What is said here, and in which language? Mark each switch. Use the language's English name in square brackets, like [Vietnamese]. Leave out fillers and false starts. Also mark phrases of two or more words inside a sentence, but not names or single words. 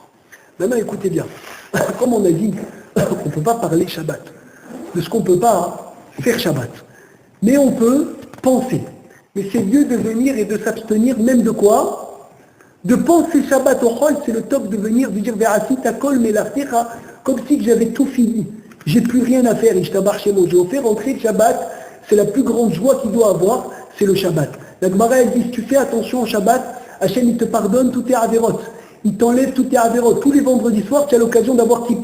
[French] Maintenant, écoutez bien. Comme on a dit, on ne peut pas parler Shabbat. De ce qu'on ne peut pas faire Shabbat. Mais on peut penser. Mais c'est mieux de venir et de s'abstenir même de quoi? De penser Shabbat au Chol, c'est le top de venir, de dire [Hebrew] ועשית כל מלאכתך, [French] comme si j'avais tout fini. J'ai plus rien à faire, [Hebrew] ישתבח שמו. [French] J'ai offert rentrer le Shabbat, c'est la plus grande joie qu'il doit avoir, c'est le Shabbat. La Gemara elle dit, si tu fais attention au Shabbat, Hachem il te pardonne tous tes avérotes. Il t'enlève tous tes avérotes. Tous les vendredis soirs, tu as l'occasion d'avoir Kippour.